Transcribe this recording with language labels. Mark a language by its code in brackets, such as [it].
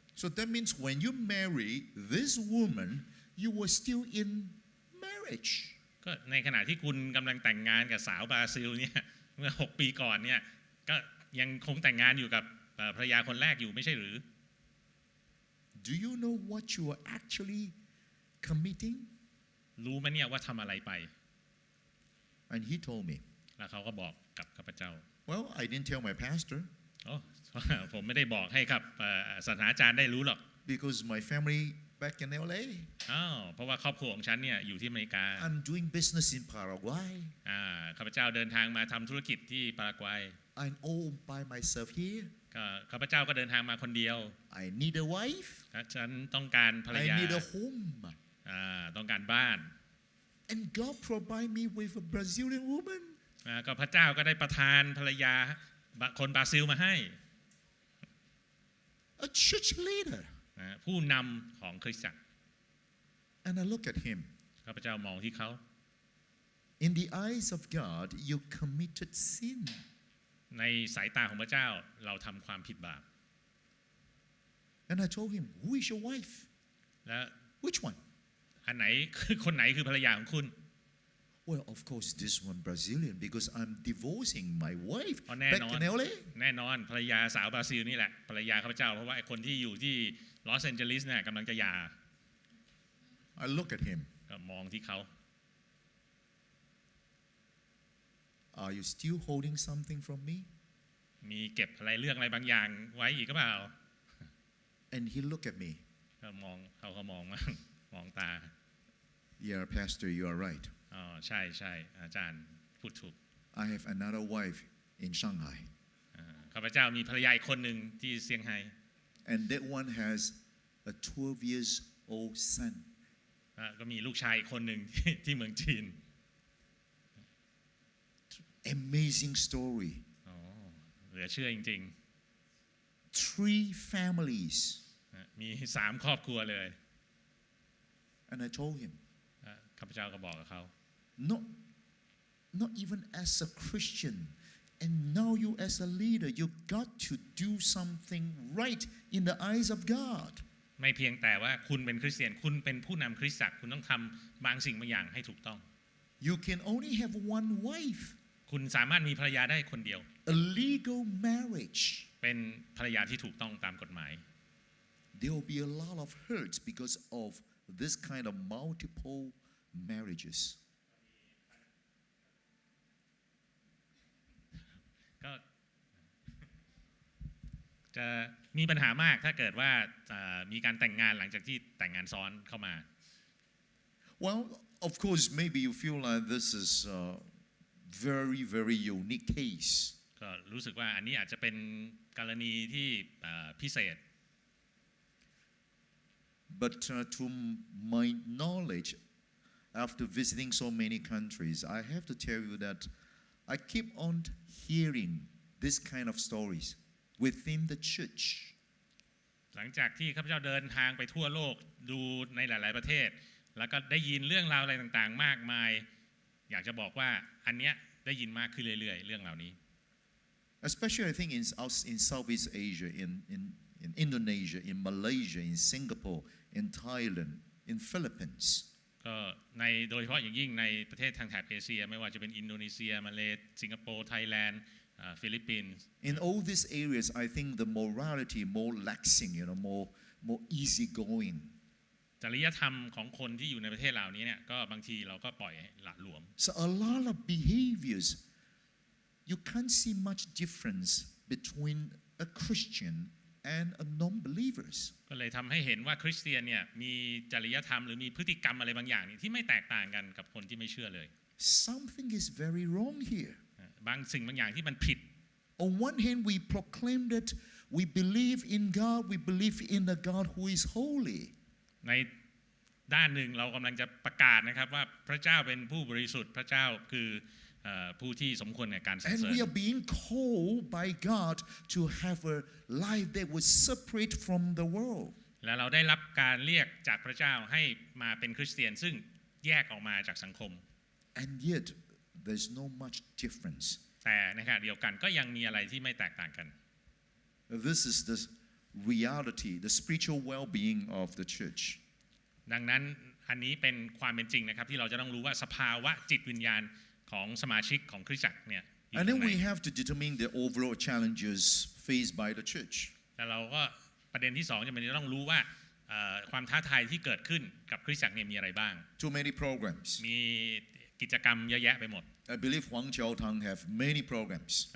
[en] So that means when you marry this woman, you were still in marriage. [th] ก็ในขณะที่คุณกำลังแต่งงานกับสาวบราซิลเนี่ยเมื่อ6 ปีก่อนเนี่ยก็ยังคงแต่งงานอยู่กับภรรยาคนแรกอยู่ไม่ใช่หรือ [en] Do you know what you are actually committing? [th] รู้ไหมเนี่ยว่าทำอะไรไป [en] And he told me. [th] แล้วเขาก็บอกกับข้าพเจ้า [en] Well, I didn't tell my pastor. [th] ผมไม่ได้บอกให้กับศาสนาจารย์ได้รู้หรอก [en] Because my family back in LA. [th] เพราะว่าครอบครัวของฉันเนี่ยอยู่ที่อเมริกา [en] I'm doing business in Paraguay. [th] ข้าพเจ้าเดินทางมาทำธุรกิจที่ปารากวัย [en] I'm all by myself here. [th] ข้าพเจ้าก็เดินทางมาคนเดียว [en] I need a wife. [th] ฉันต้องการภรรยา [en] I need a home. [th] ต้องการบ้าน [en] And God provide me with a Brazilian woman. [th] ก็พระเจ้าก็ได้ประทานภรรยาคนบราซิลมาให้ [en] A church leader. [th] ผู้นำของคริสตจักร [en] And I look at him. [th] ข้าพเจ้ามองที่เขา [en] In the eyes of God, you committed sin. [th] ในสายตาของพระเจ้าเราทำความผิดบาป [en] And I told him, who is your wife? [th] และ [en] Which one? [th] อันไหนคนไหนคือภรรยาของคุณ [en] Well, of course, this one Brazilian because I'm divorcing my wife [th] แน่ [en] back [th] นอน [en] in LA. [th] แน่นอนภรรยาสาวบราซิลนี่แหละภรรยาข้าพเจ้าเพราะว่าไอ้คนที่อยู่ที่ลอสแอนเจลิสเนี่ยกำลังจะหย่า [en] I look at him. [th] ก็มองที่เขา [en] Are you still holding something from me? [th] มีเก็บอะไรเรื่องอะไรบางอย่างไว้อีกก็เปล่า [en] And he looked at me. [th] ก็มองเขาก็มองมองตา [en] Yeah, Pastor, you are right. [th] ใช่ใช่อาจารย์พูดถูก [en] I have another wife in Shanghai. [th] ข้าพเจ้ามีภรรยาอีกคนหนึ่งที่เซี่ยงไฮ้ [en] And that one has a 12 years old son. [th] ก็มีลูกชายอีกคนหนึ่งที่เมืองจีน [en] Amazing story. [th] เหลือเชื่อจริง [en] 3 families. [th] ๆมี3 ครอบครัวเลย [en] And I told him, [th] ข้าพเจ้าก็บอกกับเขา [en] not even as a Christian, and now you as a leader, you got to do something right in the eyes of God. [th] ไม่เพียงแต่ว่าคุณเป็นคริสเตียนคุณเป็นผู้นำคริสตจักรคุณต้องทำบางสิ่งบางอย่างให้ถูกต้อง [en] You can only have one wife. [th] คุณสามารถมีภรรยาได้คนเดียว [en] A legal marriage. [th] เป็นภรรยาที่ถูกต้องตามกฎหมาย [en] There will be a lot of hurts because of this kind of multiple marriages. [th] ก็จะมีปัญหามากถ้าเกิดว่ามีการแต่งงานหลังจากที่แต่งงานซ้อนเข้ามา [en] Well, of course, maybe you feel like this is a very, very unique case. [th] ก็รู้สึกว่าอันนี้อาจจะเป็นกรณีที่พิเศษ [en] But to my knowledge, after visiting so many countries, I have to tell you that I keep on hearing this kind of stories within the church. [th] หลังจากที่ข้าพเจ้าเดินทางไปทั่วโลกดูในหลายๆประเทศแล้วก็ได้ยินเรื่องราวอะไรต่างๆมากมายอยากจะบอกว่าอันเนี้ยได้ยินมากขึ้นเรื่อยๆเรื่องเหล่านี้ [en] Especially I think in Southeast Asia, in Indonesia, in Malaysia, in Singapore, in Thailand, in Philippines. [th] ก็ในโดยเฉพาะอย่างยิ่งในประเทศทางแถบเอเชียไม่ว่าจะเป็นอินโดนีเซียมาเลย์สิงคโปร์ไทยแลนด์ฟิลิปปินส์ [en] In all these areas, I think the morality more laxing, more easygoing. [th] จริยธรรมของคนที่อยู่ในประเทศเหล่านี้เนี่ยก็บางทีเราก็ปล่อยหละหลวม [en] So a lot of behaviors, you can't see much difference between a Christian and non-believers. [th] ก็เลยทำให้เห็นว่าคริสเตียนเนี่ยมีจริยธรรมหรือมีพฤติกรรมอะไรบางอย่างที่ไม่แตกต่างกันกับคนที่ไม่เชื่อเลย [en] Something is very wrong here. [th] บางสิ่งบางอย่างที่มันผิด [en] On one hand, we proclaim that we believe in God, we believe in a God who is holy. [th] ในด้านหนึ่งเรากำลังจะประกาศนะครับว่าพระเจ้าเป็นผู้บริสุทธิ์พระเจ้าคือผู้ที่สมควรในการสรรเสริญ [en] And we are being called by God to have a life that was separate from the world. [th] และเราได้รับการเรียกจากพระเจ้าให้มาเป็นคริสเตียนซึ่งแยกออกมาจากสังคม [en] And yet, there's no much difference. [th] แต่ในขณะเดียวกันก็ยังมีอะไรที่ไม่แตกต่างกัน [en] This is the reality, the spiritual well-being of the church. [th] ดังนั้นอันนี้เป็นความเป็นจริงนะครับที่เราจะต้องรู้ว่าสภาวะจิตวิญญาณของสมาชิกของคริสตจักรเนี่ย [en] And then we have to determine the overall challenges faced by the church. [th] แต่เราก็ประเด็นที่2จะเป็นต้องรู้ว่าความท้าทายที่เกิดขึ้นกับคริสตจักรเนี่ยมีอะไรบ้าง [en] Too many programs. [th] มีกิจกรรมเยอะแยะไปหมด [en] I believe Huang Jiaotang have many programs.